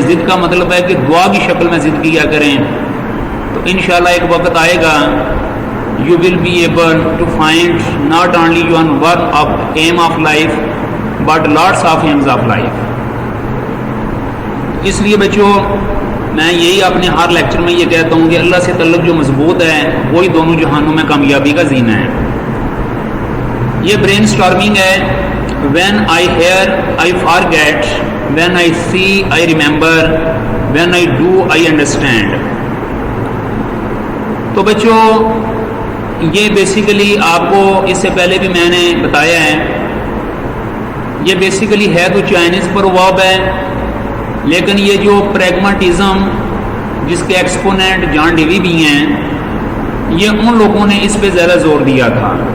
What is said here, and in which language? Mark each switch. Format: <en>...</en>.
<ur>ضد کا مطلب ہے کہ دعا کی شکل میں ضد کیا کریں، تو انشاءاللہ ایک وقت آئے گا</ur> <en>you will be able to find not only one aim of life</en> <ur>but lots of aims of life. اس لیے بچوں میں یہی اپنے ہر لیکچر میں یہ کہتا ہوں کہ اللہ سے تعلق جو مضبوط ہے وہی دونوں جہانوں میں کامیابی کا زینہ ہے. یہ برین سٹارمنگ ہے.</ur> <en>when I hear I forget, when I see I remember, when I do I understand.</en> <ur>تو بچوں یہ بیسیکلی آپ کو اس سے پہلے بھی میں نے بتایا ہے، یہ بیسیکلی ہے تو چائنیز پر ورب ہے، لیکن یہ جو پریگماٹزم جس کے ایکسپوننٹ جان ڈیوی بھی ہیں، یہ ان لوگوں نے اس پہ زیادہ زور دیا تھا.</ur>